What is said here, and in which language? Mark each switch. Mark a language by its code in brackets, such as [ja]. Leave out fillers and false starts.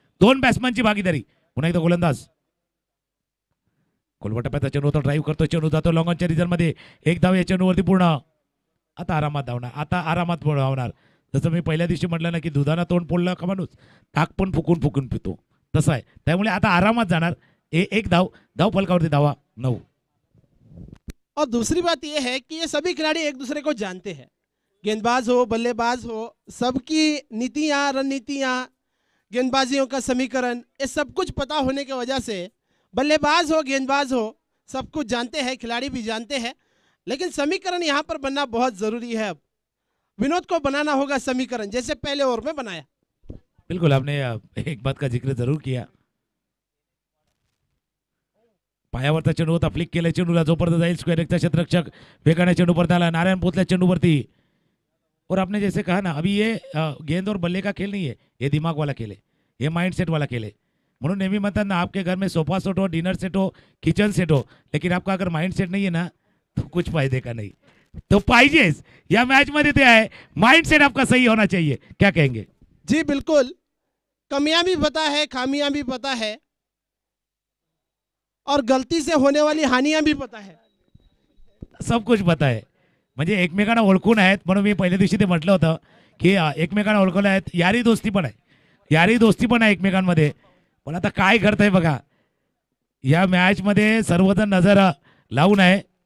[mr] 2 बॅट्समनची भागीदारी. पुन्हा एकदा गोलंदाज कोलवटप्याचा चेंडू होता, ड्राईव्ह करतो, चेंडू जातो लॉंगॉनच्या रिझनमध्ये. 1 धाव या चेंडूवरती पूर्ण. आता आरामात धावणार. जसं मी पहिल्या दिवशी म्हटलं ना की दुधानं तोंड पोळलं का माणूस ताक पण फुकून पितो, तसं आहे. त्यामुळे आता आरामात जाणार. 1 धाव फलकावरती धावा 9. [hi] और दूसरी बात यह है कि ये सभी खिलाड़ी एक दूसरे को जानते हैं. गेंदबाज हो, बल्लेबाज हो, सबकी नीतियाँ, रणनीतियाँ, गेंदबाजियों का समीकरण, ये सब कुछ पता होने की वजह से बल्लेबाज हो, गेंदबाज हो, सब कुछ जानते हैं, खिलाड़ी भी जानते हैं. लेकिन समीकरण यहाँ पर बनना बहुत ज़रूरी है. अब विनोद को बनाना होगा समीकरण, जैसे पहले ओवर में बनाया. बिल्कुल, आपने एक बात का जिक्र जरूर किया. [mr] पायावरचा चेंडू होता, फ्लिक केला चेंडूला, जोपर्यंत जाईल स्क्वेअर एकचा क्षेत्ररक्षक वेगाने चेंडू परत आला, नारायण पोचला चेंडूवरती। [hi] और आपने जैसे कहा ना अभी ये गेंद और बल्ले का खेल नहीं है, ये दिमाग वाला खेल है, ये माइंड सेट वाला खेल है। [mr] म्हणून नेहमी म्हणतात ना [hi] आपके घर में सोफा सेट हो, डिनर सेट हो, किचन सेट हो, लेकिन आपका अगर माइंड सेट नहीं है ना तो कुछ फायदे का नहीं। [mr] तो पाहिजेच या मैच मध्ये ते आहे, [hi] माइंड सेट आपका सही होना चाहिए। क्या कहेंगे? जी बिल्कुल, कमियां भी पता है, खामियां भी पता है, और गलती से होने वाली हानियां भी पता है। सब कुछ पता [mr] आहे, म्हणजे एकमेकांना ओळखून आहेत। म्हणून मी पहिल्या दिवशी ते म्हटलं होतं की एकमेकांना ओळखलं आहेत, यारी दोस्ती पण आहे, यारी दोस्ती पण आहे एकमेकांमध्ये। पण आता काय घडतंय बघा, या मॅच मध्ये सर्वजण नजर लावून आहे।